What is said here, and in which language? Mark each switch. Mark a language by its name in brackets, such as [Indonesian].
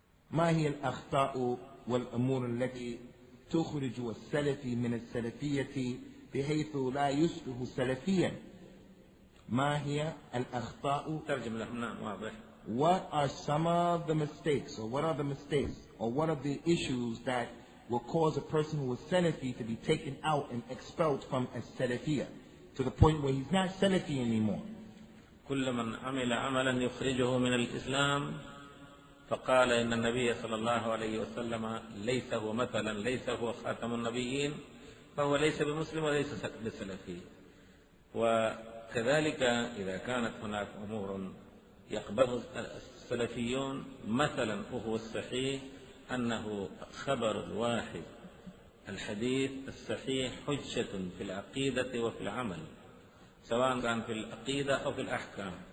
[Arabic] ما هي الأخطاء والأمور التي تخرج السلفي من السلفية بحيث لا يصبح سلفيا؟ ما هي الأخطاء؟ ترجم له. واضح. [English] What are some of the mistakes, or what are the mistakes, or what are the issues that will cause a person who is Salafi to be taken out and expelled from a Salafiyah to the point where he's not Salafi anymore? [Arabic] كل من عمل عملا يخرجه من الإسلام فقال إن النبي صلى الله عليه وسلم ليس هو مثلا، ليس هو خاتم النبيين، فهو ليس بمسلم وليس بسلفي. وكذلك إذا كانت هناك أمور يقبله السلفيون، مثلا وهو الصحيح أنه خبر الواحد الحديث الصحيح حجة في العقيدة وفي العمل، سواء كان في العقيدة أو في الأحكام.